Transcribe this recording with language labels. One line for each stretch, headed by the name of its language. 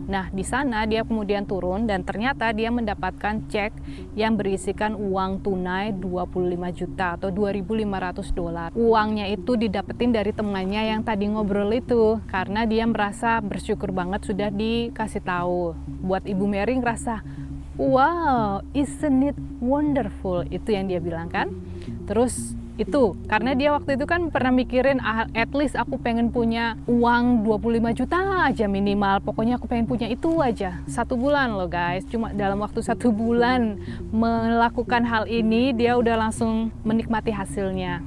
Indonesian: Nah, di sana dia kemudian turun dan ternyata dia mendapatkan cek yang berisikan uang tunai 25 juta atau $2.500. Uangnya itu didapetin dari temannya yang tadi ngobrol itu, karena dia merasa bersyukur banget sudah dikasih tahu. Buat Ibu Mary ngerasa,
English: wow, isn't it wonderful?
Indonesian: Itu yang dia bilang kan. Terus itu, karena dia waktu itu kan pernah mikirin,
English: at least
Indonesian: aku pengen punya uang 25 juta aja minimal. Pokoknya aku pengen punya itu aja. 1 bulan loh guys, cuma dalam waktu 1 bulan melakukan hal ini, dia udah langsung menikmati hasilnya.